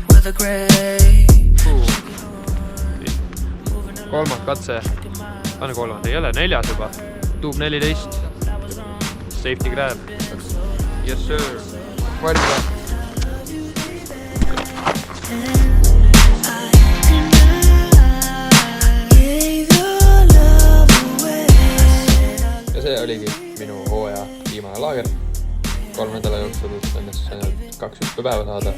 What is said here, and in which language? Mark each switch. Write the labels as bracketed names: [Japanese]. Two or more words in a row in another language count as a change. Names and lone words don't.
[English] the grave. [Estonian] Kolmas katse. Anna kolmas, ei ole, 4. juba. Tuub 14. [English] Safety grab. Yes sir. [Estonian] Valmis. Ja see oligi minu hooaja viimane laager. 3 nädala jooksul õnnestus ainult 2 hüppepäeva saada.